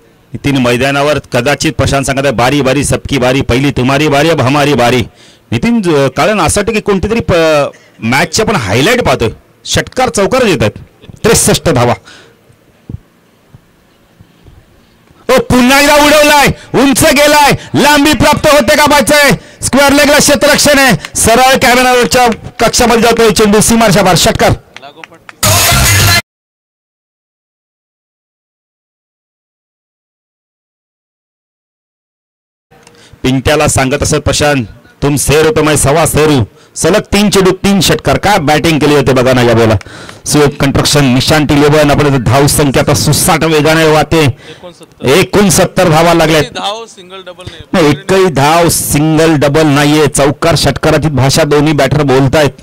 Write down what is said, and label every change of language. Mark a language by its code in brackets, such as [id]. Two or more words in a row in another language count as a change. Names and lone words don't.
[mr] नितीन मैदानावर कदाचित प्रशांत सांगत आहे [hi] बारी बारी सबकी बारी, पहिली तुम्हारी बारी अब हमारी बारी. [mr] नितीन कारण असं वाटतं की कोणतीतरी मॅचचे आपण हायलाईट पाहतोय. षटकार चौकार येत आहेत. 63 धावा. पुन्हा एकदा उडवलाय, उंच गेलाय, लांबी प्राप्त होते का बायचंय. स्क्वेअर लेगला क्षेत्ररक्षण आहे. सरळ कॅमेराच्या कक्षामध्ये जातोय चेंडू सीमारेषा पार. षटकार. पिंट्याला सांगत असत प्रशांत, [hi] तुम शेर हो तो मैं सवा शेर हूं. [mr] सलग 3 चेंडू 3 षटकार. काय बॅटिंग केली होती बघा ना या बोला. सुयोग कंस्ट्रक्शन निशांत 11. आपण धाव संख्या आता सुसाट वेगाने वाहते. 69 धावा लागल्या. एकही धाव सिंगल डबल नाहीये. चौकार षटकाराची भाषा दोन्ही बॅटर बोलतायत.